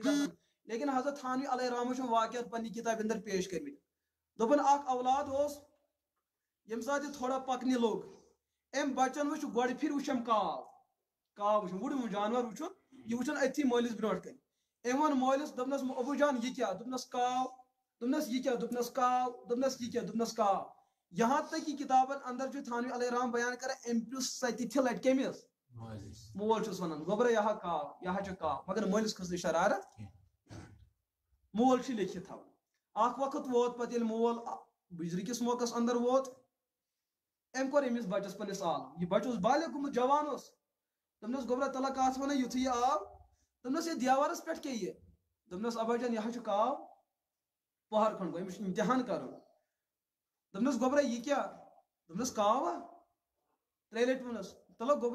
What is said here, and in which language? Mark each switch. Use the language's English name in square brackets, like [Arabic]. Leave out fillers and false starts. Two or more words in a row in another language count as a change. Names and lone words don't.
[Kashmiri] گژھان لیکن حضرت تھانوی [Arabic] علیہ رحمہ [Kashmiri] چھُ واقعات پننہِ کتابہِ اندر پیش کٔرمٕتۍ دوٚپُن اکھ اولاد اوس ییٚمہِ ساتہٕ یہِ تھوڑا پکنہِ لوٚگ أمۍ بچن وٕچھ گۄڈٕ پھِرِ وٕچھم کاو وٕچھُن وُڑوُن جانور وٕچھُن یہِ وٕچھُن أتھی مٲلِس برونٛٹھ کَنہِ أمۍ ووٚن مٲلِس دوٚپنس ابوٗ جان یہِ کیٛاہ دوٚپنس کاو دوٚپنس یہِ کیٛاہ دوٚپنس کاو دوٚپنس یہِ کیٛاہ دوٚپنس کاو [Urdu] یہاں تک کہ [Kashmiri] کتابن اندر چھُ تھانوی [Arabic] علیہ رحم [Kashmiri] بیان کران أمۍ پرٛژھ سَتِتھہِ لٹہِ کٔمِس مول چھُس ونان گوٚبرا یہِ ہا کاو یہِ ہا چھُ کاو مگر مٲلِس کھٔژ نہٕ شرارت مول چھُ لیکھِتھ تھاوان اکھ وقت ووت پتہٕ ییٚلہِ مول بجرِ کِس موقعس اندر ووت أمۍ کوٚر أمِس بچس پننس عالم یہِ بچہ اوس بالغ گوٚمُت جوان اوس دوٚپنس گوٚبرا تلا کتھ ونان یُتھُے یہِ آو دوٚپنس یہِ دیوارس پٮ۪ٹھ کیٛاہ یہِ دوٚپنس ابا جان یہِ ہا چھُ کاو پہر کھنڈ گوٚو أمِس چھُ امتحان کرُن دوٚپنس گوٚبرا یہِ کیٛاہ دوٚپنس کاو ہا ترٛیٚیہِ لٹہِ ووٚنس تلا گوٚبرا